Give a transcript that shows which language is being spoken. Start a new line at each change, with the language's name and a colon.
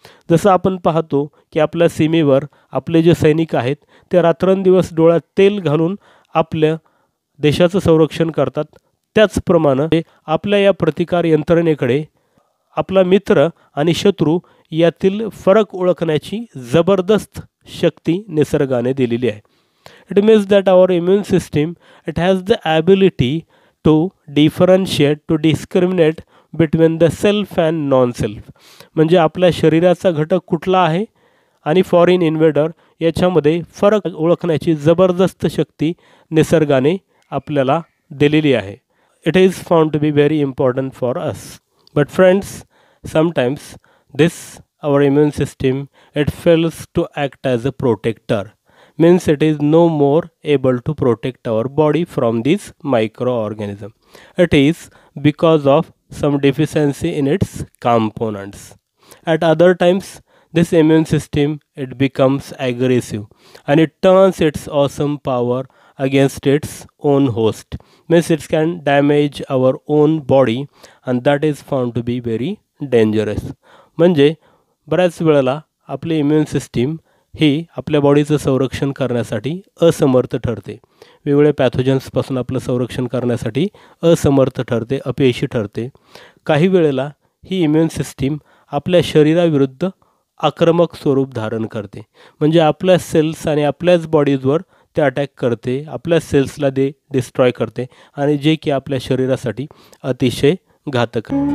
Marathi: जसं आपण पाहतो की आपल्या सीमेवर आपले जे सैनिक आहेत ते रात्रंदिवस डोळ्यात तेल घालून आपल्या देशाचं संरक्षण करतात, त्याचप्रमाणे आपल्या या प्रतिकार यंत्रणेकडे आपला मित्र आणि शत्रू यातील फरक ओळखण्याची जबरदस्त शक्ती निसर्गाने दिलेली आहे.
English: It means that our immune system, it has the ability to differentiate, to discriminate between the self and non-self.
Marathi: म्हणजे आपल्या शरीराचा घटक कुठला आहे आणि फॉरेन इन्वेडर याच्यामध्ये फरक ओळखण्याची जबरदस्त शक्ती निसर्गाने आपल्याला दिलेली आहे.
English: It is found to be very important for us. But friends, sometimes this our immune system, it fails to act as a protector. Means it is no more able to protect our body from these microorganisms. It is because of some deficiency in its components. At other times, this immune system, it becomes aggressive and it turns its awesome power against its own host. Means it can damage our own body and that is found to be very dangerous.
Marathi: म्हणजे बऱ्याच वेळेला आपली immune system ही आपल्या बॉडीचं संरक्षण करण्यासाठी असमर्थ ठरते, वेगवेगळ्या पॅथोजन्सपासून आपलं संरक्षण करण्यासाठी असमर्थ ठरते, अपयशी ठरते. काही वेळेला ही इम्युन सिस्टीम आपल्या शरीराविरुद्ध आक्रमक स्वरूप धारण करते, म्हणजे आपल्या सेल्स आणि आपल्याच बॉडीजवर ते अटॅक करते, आपल्या सेल्सला ते डिस्ट्रॉय करते आणि जे की आपल्या शरीरासाठी अतिशय घातक.